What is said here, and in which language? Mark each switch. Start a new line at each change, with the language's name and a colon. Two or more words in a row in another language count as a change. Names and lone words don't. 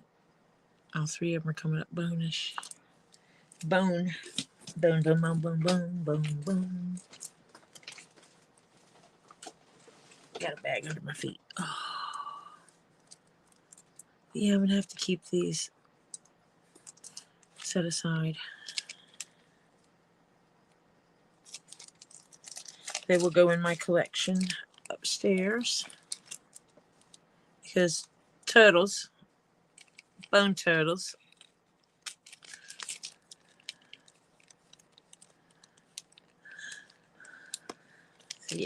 English: All three of them are coming up bonish. Bone. Bone, bone, bone, bone, bone, bone, bone. Got a bag under my feet. Oh. Yeah, I'm gonna have to keep these set aside. They will go in my collection upstairs, because turtles, bone turtles, so yeah.